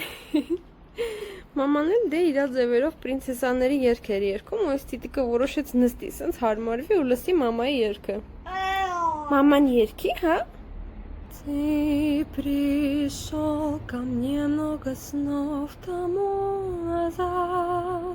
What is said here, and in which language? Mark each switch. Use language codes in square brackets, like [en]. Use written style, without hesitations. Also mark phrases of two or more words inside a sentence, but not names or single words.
[hy] Մաման էլ դե իրա ձևերով պրինցեսաների երգ էր երգում, ու այս տիտիկը որոշեց նստի, սենց հարմարվի ու լսի մամայի երգը։ Մաման երգի, հա? [ru] Ты пришел ко мне много снов тому назад.